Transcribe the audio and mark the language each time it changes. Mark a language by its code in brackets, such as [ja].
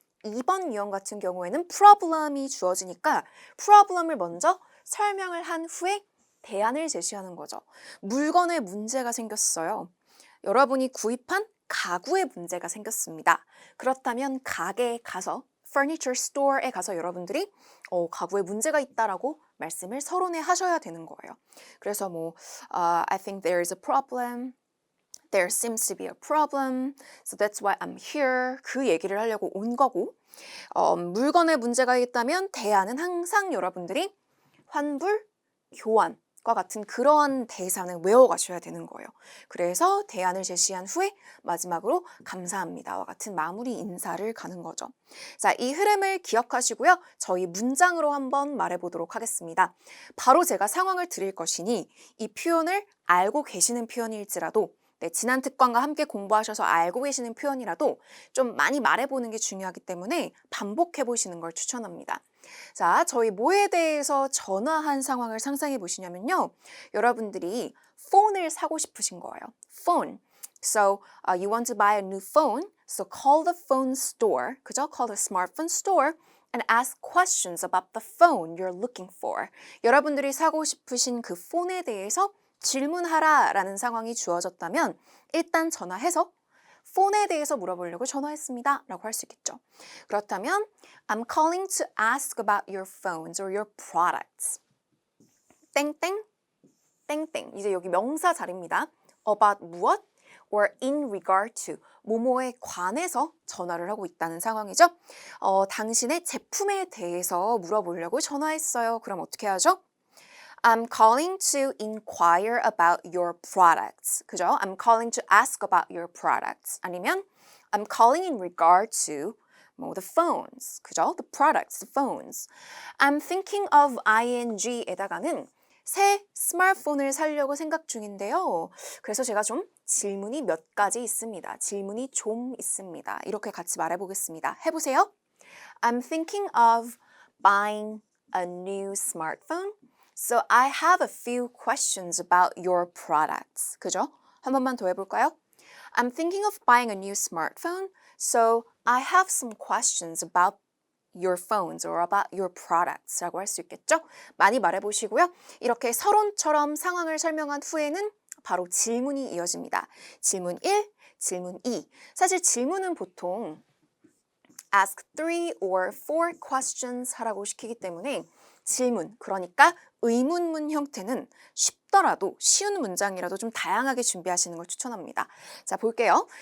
[ko] 2번 유형 같은 경우에는 프로블럼이 주어지니까 프로블럼을 먼저 설명을 한 후에 대안을 제시하는 거죠. 물건에 문제가 생겼어요. 여러분이 구입한 가구에 문제가 생겼습니다. 그렇다면 가게에 가서 furniture store에 가서 여러분들이 가구에 문제가 있다라고 말씀을 서론에 하셔야 되는 거예요. [en] 그래서 I think there is a problem. There seems to be a problem. So that's why I'm here. [ko] 그 얘기를 하려고 온 거고 물건에 문제가 있다면 대안은 항상 여러분들이 환불, 교환 과 같은 그러한 대사는 외워가셔야 되는 거예요. 그래서 대안을 제시한 후에 마지막으로 감사합니다와 같은 마무리 인사를 가는 거죠. 자, 이 흐름을 기억하시고요. 저희 문장으로 한번 말해보도록 하겠습니다. 바로 제가 상황을 드릴 것이니 이 표현을 알고 계시는 표현일지라도 지난 특강과 함께 공부하셔서 알고 계시는 표현이라도 좀 많이 말해보는 게 중요하기 때문에 반복해보시는 걸 추천합니다. 자, 저희 뭐에 대해서 전화한 상황을 상상해 보시냐면요. 여러분들이 폰을 사고 싶으신 거예요. 폰. [en] So you want to buy a new phone. So call the phone store. 그죠? Call the smartphone store and ask questions about the phone you're looking for. [ko] 여러분들이 사고 싶으신 그 폰에 대해서 질문하라라는 상황이 주어졌다면 일단 전화해서 폰에 대해서 물어보려고 전화했습니다 라고 할 수 있겠죠. [en] 그렇다면 I'm calling to ask about your phones or your products. [ko] 땡땡 땡땡. 이제 여기 명사 자리입니다. about 무엇 or [en] in regard to [ko] 뭐뭐에 관해서 전화를 하고 있다는 상황이죠. 당신의 제품에 대해서 물어보려고 전화했어요. 그럼 어떻게 하죠? [en] I'm calling to inquire about your products. [ko] 그죠? [en] I'm calling to ask about your products. 아니면 I'm calling in regard to the phones. [ko] 그죠? [en] The products, the phones. I'm thinking of ing [ko] 에다가는 새 스마트폰을 사려고 생각 중인데요. 그래서 제가 좀 질문이 몇 가지 있습니다. 질문이 좀 있습니다. 이렇게 같이 말해보겠습니다. 해보세요. [en] I'm thinking of buying a new smartphone. So I have a few questions about your products. [ko] 그죠? 한 번만 더 해볼까요? [en] I'm thinking of buying a new smartphone. So I have some questions about your phones or about your products [ko] 라고 할 수 있겠죠? 많이 말해보시고요. 이렇게 서론처럼 상황을 설명한 후에는 바로 질문이 이어집니다. 질문 1, 질문 2. 사실 질문은 보통 [en] ask 3 or 4 questions [ko] 하라고 시키기 때문에 질문, 그러니까 의문문 형태는 쉽더라도 쉬운 문장이라도 좀 다양하게 준비하시는 걸 추천합니다. 자, 볼게요.